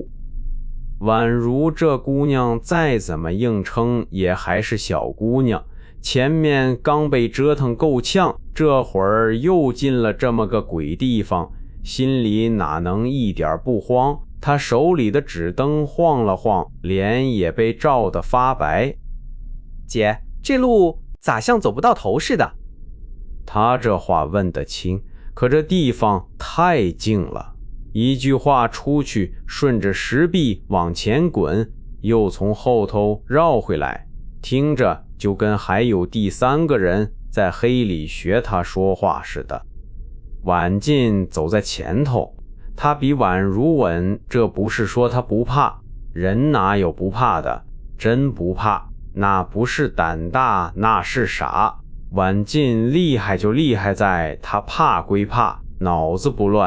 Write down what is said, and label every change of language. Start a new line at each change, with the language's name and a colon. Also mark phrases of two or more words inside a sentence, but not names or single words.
Chinese: 宛如這姑娘再怎麼硬撐，也還是小姑娘，前面剛被折騰夠嗆，這會兒又進了這麼個鬼地方，心裡哪能一點不慌？她手裡的紙燈晃了晃，臉也被照得發白。姐，這路咋像走不到頭似的？她這話問得輕，可這地方太靜了。一句話出去，順着石壁往前滾，又從後頭繞回來，聽着就跟還有第3個人在黑裡學他說話似的。婉進走在前頭，他比宛如穩，這不是說他不怕，人哪有不怕的？真不怕，那不是膽大，那是傻。婉進厲害就厲害在他怕歸怕，腦子不亂。